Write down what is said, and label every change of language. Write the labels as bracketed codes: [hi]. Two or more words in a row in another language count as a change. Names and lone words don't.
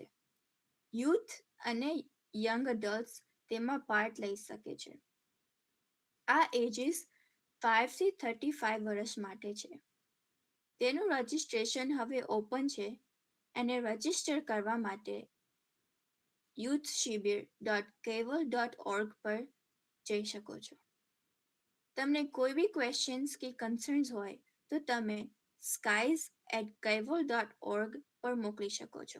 [gu] યુથ અને [en] young adults [gu] તેમાં પાર્ટ લઈ શકે છે. આ એજીસ 5 થી 35 વર્ષ માટે છે. તેનું રજિસ્ટ્રેશન હવે ઓપન છે, અને રજિસ્ટર કરવા માટે youthshibir.kaival.org પર જઈ શકો છો. તમને કોઈ બી ક્વેશ્ચન્સ કે કન્સર્ન્સ હોય તો તમે skies@kaival.org પર મોકલી શકો છો.